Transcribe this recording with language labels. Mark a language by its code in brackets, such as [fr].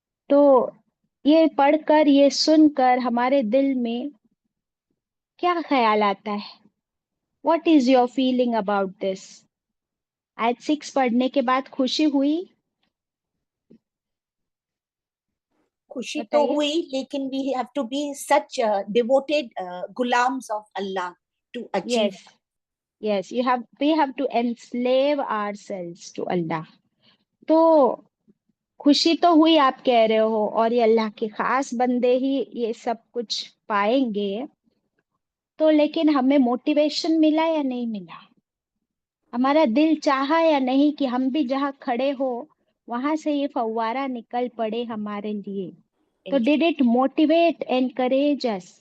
[ur] تو یہ پڑھ کر، یہ سن کر ہمارے دل میں کیا خیال آتا ہے؟ [en] What is your feeling about this? [ur] آیت 6 پڑھنے کے بعد خوشی ہوئی؟ خوشی تو بتائیے۔ ہوئی، لیکن [en] we have to be such devoted gulams of Allah to achieve. Yes, yes, we have to enslave ourselves to Allah. [ur] تو خوشی تو ہوئی آپ کہہ رہے ہو، اور یہ اللہ کے خاص بندے ہی یہ سب کچھ پائیں گے، تو لیکن ہمیں موٹیویشن ملا یا نہیں ملا؟ ہمارا دل چاہا یا نہیں کہ ہم بھی جہاں کھڑے ہو وہاں سے یہ فوارہ نکل پڑے ہمارے لیے؟ تو [en] Did it motivate encourage us?